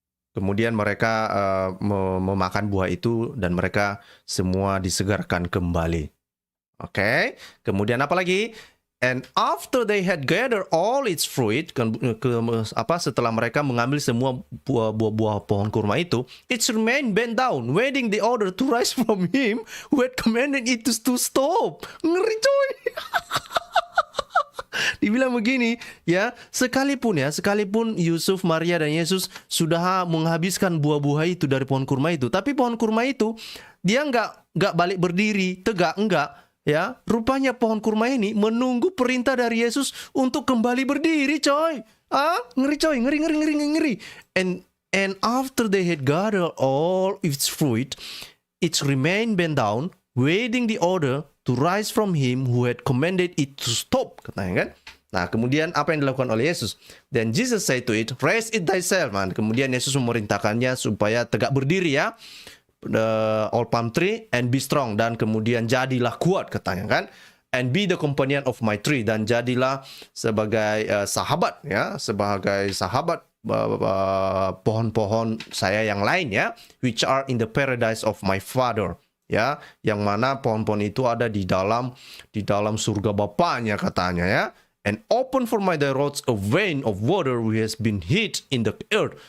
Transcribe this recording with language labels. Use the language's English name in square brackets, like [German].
[Indonesian] Kemudian mereka memakan buah itu dan mereka semua disegarkan kembali. Oke. Kemudian apa lagi? [English] And after they had gathered all its fruit, [Indonesian] setelah mereka mengambil semua buah-buah pohon kurma itu, [English] it remained bent down, waiting the order to rise from him who had commanded it to stop. [Indonesian] Ngeri coy. Dibilang begini ya, sekalipun Yusuf, Maria dan Yesus sudah menghabiskan buah-buah itu dari pohon kurma itu, tapi pohon kurma itu dia nggak balik berdiri tegak, enggak ya. Rupanya pohon kurma ini menunggu perintah dari Yesus untuk kembali berdiri coy. Ngeri coy, ngeri. [English] And after they had gathered all its fruit, it remained bent down, waiting the order to rise from him who had commanded it to stop, [Indonesian] katanya kan. Nah, kemudian apa yang dilakukan oleh Yesus? [English] Then Jesus said to it, raise it thyself, man. [Indonesian] Kemudian Yesus memerintahkannya supaya tegak berdiri ya, [English] all palm tree, and be strong. [Indonesian] Dan kemudian jadilah kuat, katanya kan. [English] And be the companion of my tree. [Indonesian] Dan jadilah sebagai sahabat ya, sebagai sahabat pohon-pohon saya yang lain ya, [English] which are in the paradise of my father. [Indonesian] Ya, yang mana pohon-pohon itu ada di dalam surga Bapaknya, katanya ya. [English] And open for my the roads a vein of water which has been hid in the earth.